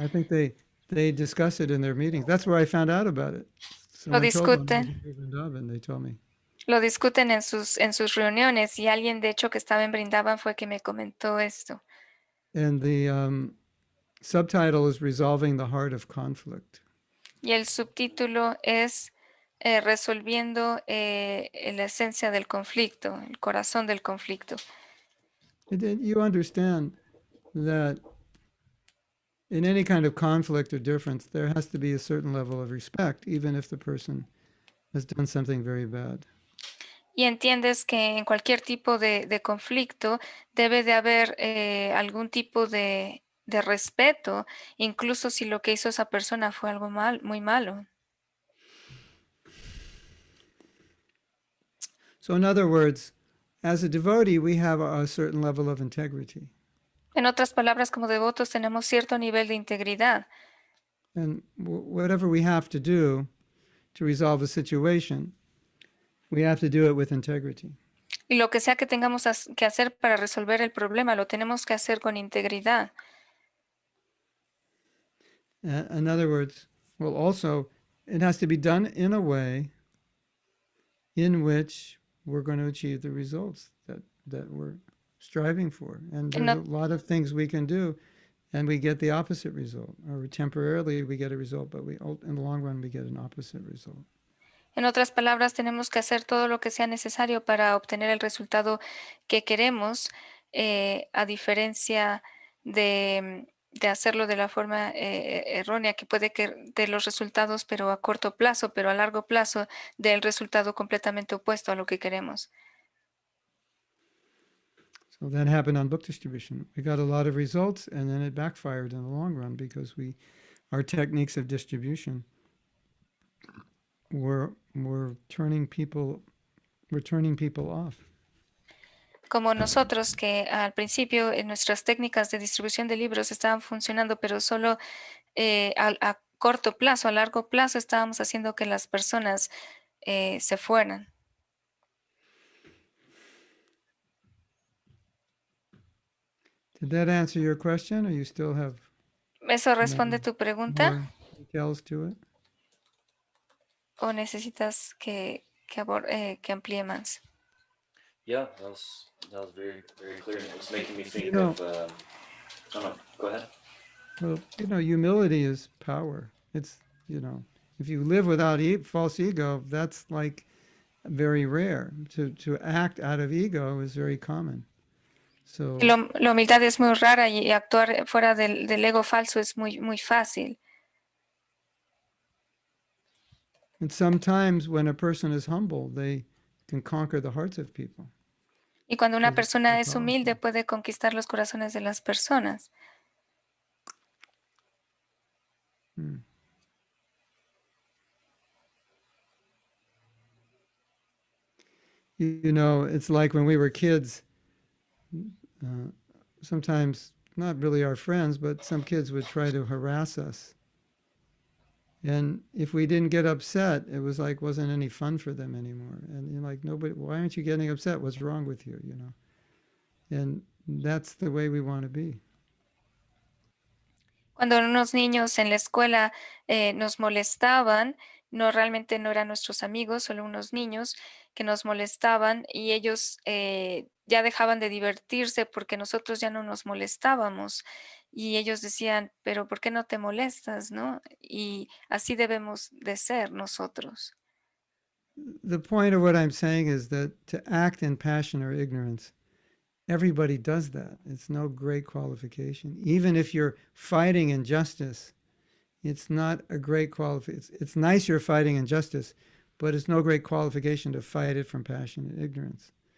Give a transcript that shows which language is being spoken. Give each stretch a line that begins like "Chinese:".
English: I think they discuss it in their meetings. That's where I found out about it.
Spanish: Lo
English: Someone told them
Spanish: discuten.
English: in Vrindavan, they told me.
Spanish: Lo discuten en sus reuniones y alguien de hecho que estaba en Brindavan fue que me comentó esto.
English: And the subtitle is Resolving the Heart of Conflict.
Spanish: Y el subtítulo es Resolviendo la esencia del conflicto, el corazón del conflicto.
English: And then you understand that in any kind of conflict or difference, there has to be a certain level of respect, even if the person has done something very bad.
Spanish: Y entiendes que en cualquier tipo de conflicto debe de haber algún tipo de respeto, incluso si lo que hizo esa persona fue algo muy malo.
English: So, in other words, as a devotee, we have a certain level of integrity.
Spanish: En otras palabras, como devotos tenemos cierto nivel de integridad.
English: And whatever we have to do to resolve a situation, we have to do it with integrity.
Spanish: Y lo que sea que tengamos que hacer para resolver el problema, lo tenemos que hacer con integridad.
English: In other words, well, also, it has to be done in a way in which we're going to achieve the results that we're striving for. And there's a lot of things we can do, and we get the opposite result. Or temporarily we get a result, but in the long run we get an opposite result.
Spanish: En otras palabras, tenemos que hacer todo lo que sea necesario para obtener el resultado que queremos, a diferencia de hacerlo de la forma errónea, que puede que dé los resultados, pero a corto plazo, pero a largo plazo dé el resultado completamente opuesto a lo que queremos.
English: So that happened on book distribution. We got a lot of results, and then it backfired in the long run because our techniques of distribution were turning people off.
Spanish: Como nosotros, que al principio en nuestras técnicas de distribución de libros estaban funcionando, pero solo a corto plazo, a largo plazo estábamos haciendo que las personas se fueran.
English: Did that answer your question, or you still have
Spanish: ¿Eso responde tu pregunta?
English: more details to it?
Spanish: ¿O necesitas que amplíe más?
English: Yeah, that was very, very clear. It was making me think You know- of. Oh no, go ahead. Well, humility is power. It's, if you live without false ego, that's like very rare. To act out of ego is very common. So,
Spanish: La humildad es muy rara y actuar fuera del ego falso es muy, muy fácil.
English: and sometimes when a person is humble, they can conquer the hearts of people.
Spanish: Y cuando una Pues, persona muy es humilde, puede conquistar los corazones de las personas. Hmm.
English: It's like when we were kids, sometimes not really our friends, but some kids would try to harass us. And if we didn't get upset, it was like wasn't any fun for them anymore. And you're like, nobody, why aren't you getting upset? What's wrong with you? And that's the way we want to be.
Spanish: Cuando unos niños en la escuela nos molestaban, realmente no eran nuestros amigos, solo unos niños que nos molestaban y ellos ya dejaban de divertirse porque nosotros ya no nos molestábamos. Y ellos decían, pero ¿por qué no te molestas, no? Y así debemos de ser nosotros.
English: The point of what I'm saying is that to act in passion or ignorance, everybody does that. It's no great qualification. Even if you're fighting injustice, it's not a great qualification. It's nice you're fighting injustice, but it's no great qualification to fight it from passion and ignorance.